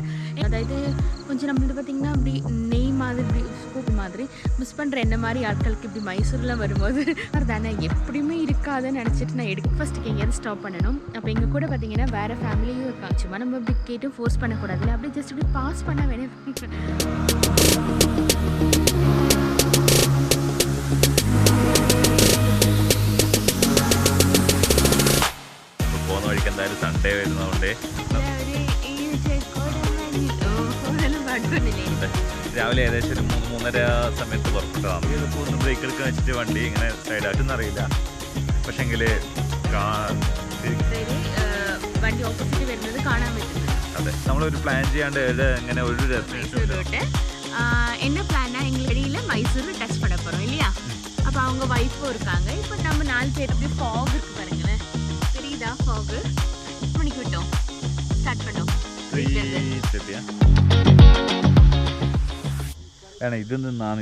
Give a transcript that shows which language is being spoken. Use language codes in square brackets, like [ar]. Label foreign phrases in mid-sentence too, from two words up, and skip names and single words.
[ta] அதாவது கொஞ்சம் நம்மளது பார்த்திங்கன்னா அப்படி நெய் மாதிரி இப்படி ஸ்கூப் மாதிரி மிஸ் பண்ணுற என்ன மாதிரி ஆட்களுக்கு இப்படி மைசூர்லாம் வரும்போது தானே எப்படியுமே இருக்காதுன்னு நினச்சிட்டு நான் ஃபஸ்ட்டுக்கு எங்கேயாவது ஸ்டாப் பண்ணணும். அப்போ எங்கள் கூட பார்த்திங்கன்னா வேறு ஃபேமிலியும் இருக்காங்க. சும்மா நம்ம இப்படி கேட்டும் ஃபோர்ஸ் பண்ணக்கூடாதுல்ல, அப்படியே ஜஸ்ட் இப்படி பாஸ் பண்ண வேணும். [ml] പോകുന്ന വഴിക്ക് എന്തായാലും സൺഡേ വരുന്നതുകൊണ്ട് രാവിലെ ഏകദേശം ഒരു 3-3:30 സമയത്ത് പുറപ്പെട്ടതാണ്. ഒന്ന് ബ്രേക്ക് എടുക്കാൻ വെച്ചിട്ട് വണ്ടി ഇങ്ങനെ സൈഡായിട്ടൊന്നും അറിയില്ല. പക്ഷെങ്കിൽ വണ്ടി ഓപ്പോസിറ്റ് വരുന്നത് കാണാൻ പറ്റും. അതെ, നമ്മളൊരു പ്ലാൻ ചെയ്യാണ്ട് ഇങ്ങനെ ഒരു ഡെസ്റ്റിനേഷൻ [ta] என்ன பிளான்னா எங்களுக்கு வெளியில் மைசூர் டச் பண்ண போகிறோம் இல்லையா. அப்போ அவங்க ஒய்ஃபும் இருக்காங்க. இப்போ நம்ம 4 பேர் அப்படி ஃபாக் இருக்கு பாருங்களேன், தெரியுதா ஃபாகு? மணிக்கு விட்டோம் ஸ்டார்ட் பண்ணோம். [ml] ആണ് ഇതിൽ നിന്നാണ്